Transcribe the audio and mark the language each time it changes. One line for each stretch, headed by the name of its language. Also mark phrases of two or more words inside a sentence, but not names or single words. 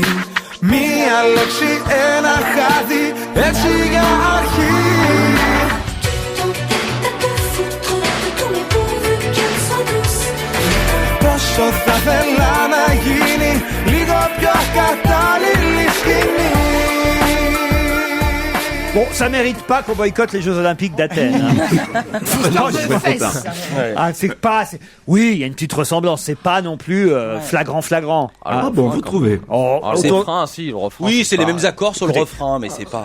Greek: Μία λέξη, ένα χάδι, έτσι για αρχή. Πόσο θα θέλα να γίνει λίγο πιο κατάλληλη σκηνή.
French: Bon, ça mérite pas qu'on boycotte les Jeux Olympiques d'Athènes. Ah, c'est pas. Oui, il y a une petite ressemblance. C'est pas non plus flagrant. Ah bon, vous trouvez? Le refrain, si, le refrain. Oui, c'est les mêmes accords sur le refrain, mais c'est pas.